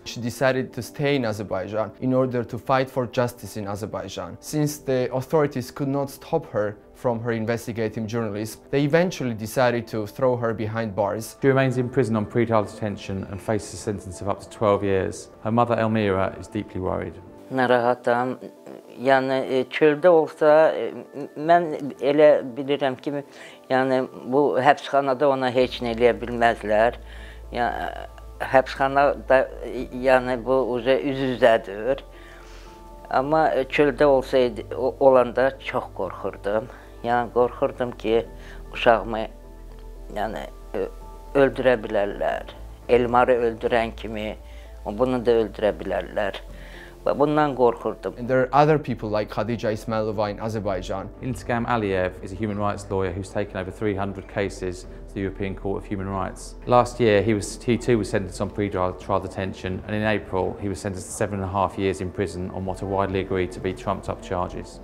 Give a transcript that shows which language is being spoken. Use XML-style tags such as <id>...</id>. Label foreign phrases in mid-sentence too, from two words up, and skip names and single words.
<en>She decided to stay in Azerbaijan in order to fight for justice in Azerbaijan. Since the authorities could not stop her from her investigative journalism, they eventually decided to throw her behind bars. She remains in prison on pre-trial detention and faces a sentence of up to 12 years. Her mother Elmira is deeply worried.</en> <az>Narahatam, yani çölde olsa ben elə bilirəm ki, yani bu həbsxanada ona heç nə eləyə bilməzlər. Yəni həbsxanada yani bu üz-üzədir. Amma çöldə olsaydı olanda çox qorxurdum. Yəni qorxurdum ki, uşağımı yani öldürə bilərlər. Elmarı öldürən kimi bunu da öldürə bilərlər. Bundan qorxurdum.</az> <en>And there are other people like Khadija Ismailova in Azerbaijan. Intikam Aliyev is a human rights lawyer who's taken over 300 cases to the European Court of Human Rights. Last year, he too was sentenced on pre-trial detention, and in April, he was sentenced to 7.5 years in prison on what are widely agreed to be trumped-up charges.</en>